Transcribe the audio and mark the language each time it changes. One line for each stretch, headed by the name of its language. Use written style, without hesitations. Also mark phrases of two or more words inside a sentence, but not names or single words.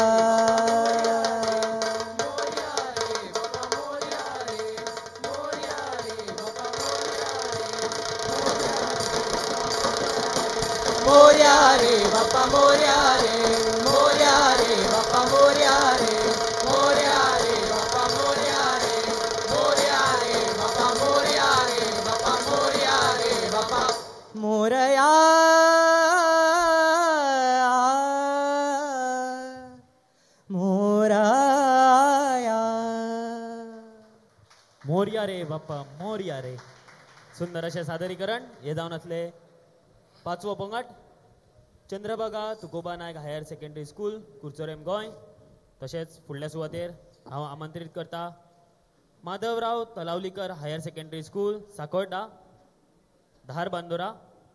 Marathi: मोरया रे बाप्पा मोरया रे मोरया रे बाप्पा मोरया रे मोरया रे बाप्पा मोरया रे मोरया रे बाप्पा मोरया रे बाप्पा मोरया रे बाप्पा मोरया मोराया मोर्या रे बाप्पा मोर्या रे.
Konkani: सुंदर असे सादरीकरण हे जावन असले. पाचवो पंगड चंद्रभागा तुकोबा नायक हायर सेकंडरी स्कूल कुर्चोरेम गोंय. तशेंच फुडल्या सुवातेर हांव आमंत्रीत करता माधवराव तलावलीकर हायर सेकंडरी स्कूल साकोर्डा धार बांदोरा